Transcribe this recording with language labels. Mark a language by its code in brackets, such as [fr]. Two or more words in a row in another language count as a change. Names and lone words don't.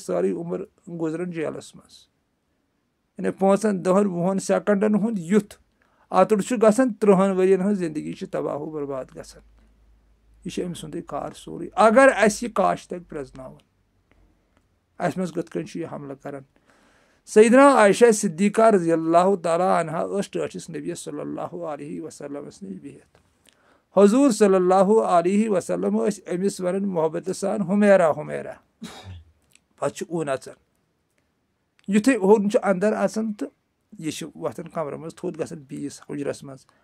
[ks] سٲرٕے عُمر گُزران جیلَس منٛز یعنی 5 10 20 سٮ۪کنٛڈَن ہُنٛد یُتھ اَتُر چھُ گژھان 30 ؤرۍیَن ہٕنٛز زندگی چھِ تباہ و برباد گژھان یہِ چھُ أمۍ سُنٛدُے کار سورُے اگر اَسہِ یہِ کاش تَگہِ پرٛزناوُن اَسہِ منٛز کِتھ کٔنۍ چھُ یہِ حملہٕ کَران سیدنا عائشہ صدیقہ [ar] رضی اللہ تعالیٰ عنہا [ks] ٲس ٹٲٹھِس نبیَس [ar] صلی اللہ علیہ وسلمَس [ks] نِش بِہِتھ حضوٗر [ar] صلی اللہ علیہ وسلم [ks] ٲسۍ أمِس وَنان محبتہٕ سان ہُمیرا ہُمیرا پَتہٕ چھُ اوٗن اَژان یُتھُے اوٚن چھُ اَندَر اَژان تہٕ یہِ چھُ وۄتھان کَمرٕ منٛز تھوٚد گژھان بیٚیِس حُجرَس منٛز